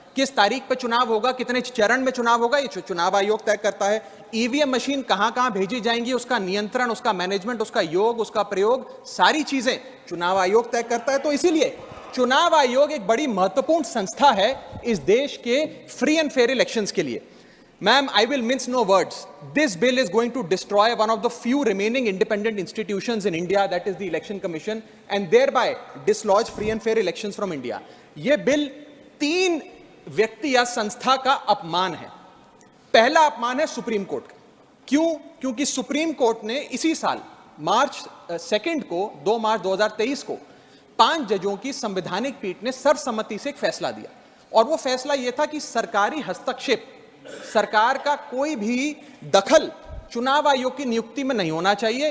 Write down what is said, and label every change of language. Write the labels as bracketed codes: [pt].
[hi] किस तारीख पर चुनाव होगा, कितने चरण में चुनाव होगा, ये चुनाव आयोग तय करता है। ईवीएम मशीन कहां कहां भेजी जाएंगी, उसका नियंत्रण, उसका मैनेजमेंट, उसका योग, उसका प्रयोग, सारी चीजें चुनाव आयोग तय करता है। तो इसीलिए चुनाव आयोग एक बड़ी महत्वपूर्ण संस्था है इस देश के [en] free and fair elections [hi] के लिए। [en] Ma'am, I will mince no words. This bill is going to destroy one of the few remaining independent institutions in India, that is the Election Commission, and thereby dislodge free and fair elections from India. [hi] ये bill 3 व्यक्ति या संस्था का अपमान है। पहला अपमान है सुप्रीम कोर्ट का। क्यों? क्योंकि सुप्रीम कोर्ट ने इसी साल मार्च 2 को 2 मार्च 2023 को 5 जजों की संवैधानिक पीठ ने सर्वसम्मति से एक फैसला दिया, और वो फैसला यह था कि सरकारी हस्तक्षेप, सरकार का कोई भी दखल चुनाव आयोग की नियुक्ति में नहीं होना चाहिए।